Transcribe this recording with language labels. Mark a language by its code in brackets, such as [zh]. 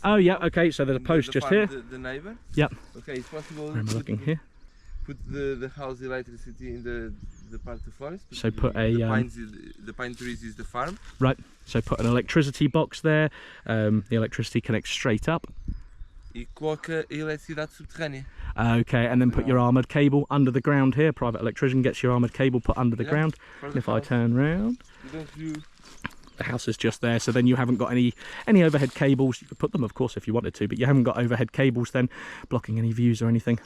[en] Oh yeah, okay, so there's a post just here. The neighbour? Yep. Okay, it's possible I'm looking here. Put the house electricity in the part of the forest. So put a... the pine trees is the farm. Right, so put an electricity box there. The electricity connects straight up. [pt] E coloca a eletricidade subterrânea. [en] Okay, and then put your armoured cable under the ground here. Private electrician gets your armoured cable put under the ground. And if I turn round, the house is just there, so then you haven't got any overhead cables. You could put them, of course, if you wanted to, but you haven't got overhead cables then blocking any views or anything.